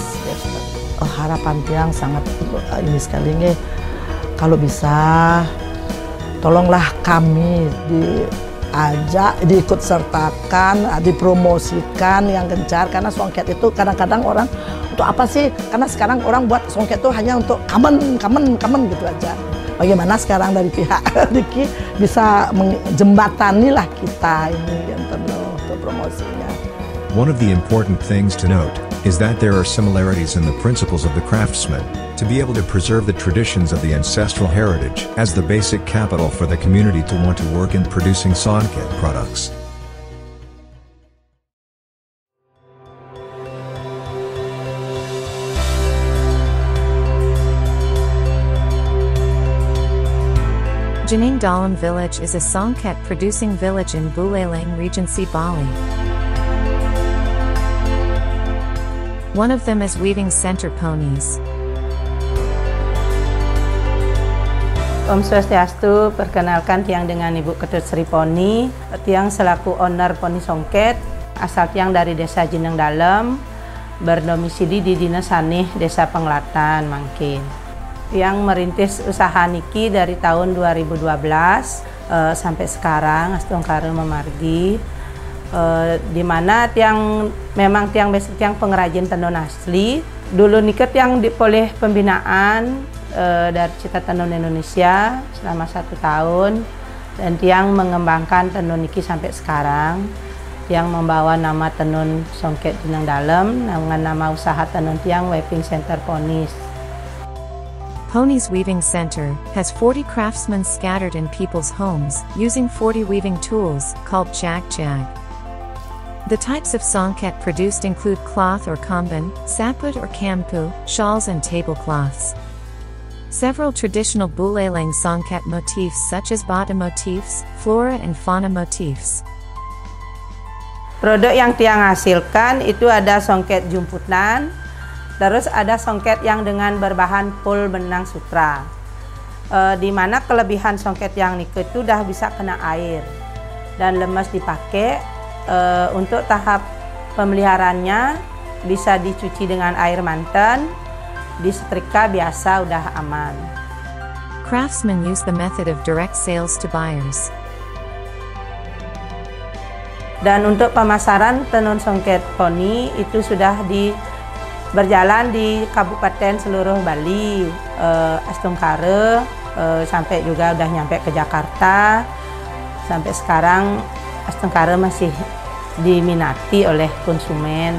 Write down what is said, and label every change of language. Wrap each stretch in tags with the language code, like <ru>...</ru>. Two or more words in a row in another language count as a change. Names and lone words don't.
<id>Harapan tiang sangat ini sekali nih, kalau bisa tolonglah kami diikut sertakan, dipromosikan yang gencar, karena songket itu kadang-kadang orang untuk apa sih? Karena sekarang orang buat songket itu hanya untuk kamen gitu aja. Bagaimana sekarang dari pihak Diki bisa menjembatani lah kita ini untuk promosinya.</id> <en>One of the important things to note is that there are similarities in the principles of the craftsman, to be able to preserve the traditions of the ancestral heritage as the basic capital for the community to want to work in producing songket products. Jening Dalam village is a songket producing village in Buleleng, Regency, Bali. One of them is weaving center ponies.</en> <ban>Om Swastiastu,</ban> <id>perkenalkan Tiang dengan Ibu Ketut Sri Poni. Tiang selaku owner Poni Songket, asal Tiang dari Desa Jeneng Dalem, berdomisili di Dinas Sanih Desa Penglatan, Mangkin. Tiang merintis usaha niki dari tahun 2012 sampai sekarang,</id> <ban>Astungkare memargi.</ban> <id>Di mana memang tiang basic tiang pengrajin tenun asli. Dulu niket yang oleh pembinaan dari Cita Tenun Indonesia selama 1 tahun, dan tiang mengembangkan tenun niki sampai sekarang. Tiang membawa nama tenun Songket Jeneng Dalem dengan nama usaha tenun tiang Weaving Center Ponies.</id> <en>Ponies Weaving Center has 40 craftsmen scattered in people's homes using 40 weaving tools called jag-jag. The types of songket produced include cloth or kamban, saput or kampu, shawls and tablecloths. Several traditional Buleleng songket motifs such as bata motifs, flora and fauna motifs.</en> <id>Produk yang tiang hasilkan itu ada songket jumputan, terus ada songket yang dengan berbahan pul benang sutra. Di mana kelebihan songket yang nike itu udah bisa kena air dan lemas dipakai. Untuk tahap pemeliharaannya bisa dicuci dengan air mantan, disetrika biasa udah aman.</id> <en>Craftsmen use the method of direct sales to buyers.</en> <id>Dan untuk pemasaran tenun songket poni itu sudah berjalan di kabupaten seluruh Bali, Astungkare, sampai juga udah nyampe ke Jakarta. Sampai sekarang Astungkare masih diminati oleh konsumen.</id>